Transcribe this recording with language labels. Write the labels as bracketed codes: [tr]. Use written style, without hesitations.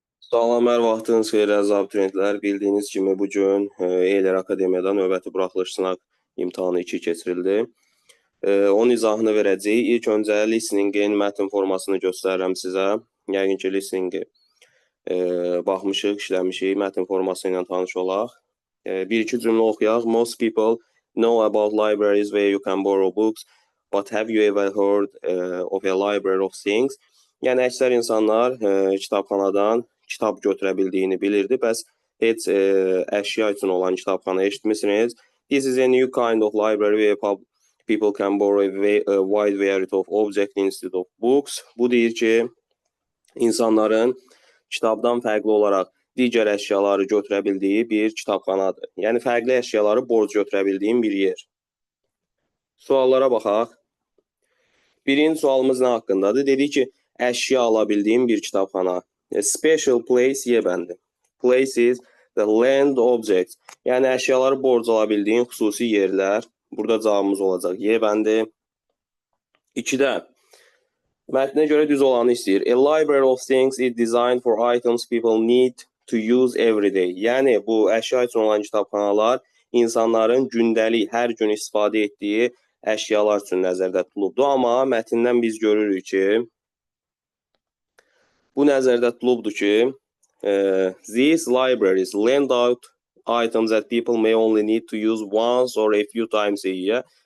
[az] Salam, hər vaxtınız xeyir əziz abituriyentlər. Bildiyiniz kimi bugün Eyler Akademiyadan növbəti buraxılış sınaq imtahanı 2 keçirildi. Onun izahını verəcəyik. İlk öncə listeningin mətn formasını göstərirəm sizə. Yəqin ki, listeningi baxmışıq, işləmişik. Mətn forması ilə tanış olaq. Bir-iki cümlə oxuyaq. [en] Most people know about libraries where you can borrow books, but have you ever heard of a library of things? [az] Yəni, əksər insanlar kitabxanadan kitab götürə bildiyini bilirdi. Bəs heç əşya üçün olan kitabxana eşitmişsiniz. [en] This is a new kind of library where people can borrow a wide variety of objects instead of books. [az] Bu deyir ki, insanların kitabdan fərqli olaraq digər əşyaları götürə bildiyi bir kitabxanadır. Yəni, fərqli əşyaları borc götürə bildiyim bir yer. Suallara baxaq. Birinci sualımız nə haqqındadır? Dedik ki, əşya ala bildiyim bir kitabxana. [en] A special place [az] Y bəndi. [en] Place is the land objects. [az] Yəni, əşyaları borc ala bildiyin xüsusi yerlər. Burada cavabımız olacaq Y bəndi. 2-də mətnə görə düz olanı istəyir. [en] A library of things is designed for items people need to use every day. [az] Yəni, bu əşya üçün olan kitabxanalar insanların gündəlik, hər gün istifadə etdiyi əşyalar üçün nəzərdə tutulubdur. Amma mətndən biz görürük ki, bu nəzərdə tutulubdur ki, [en] these libraries lend out items that people may only need to use once or a few times a year.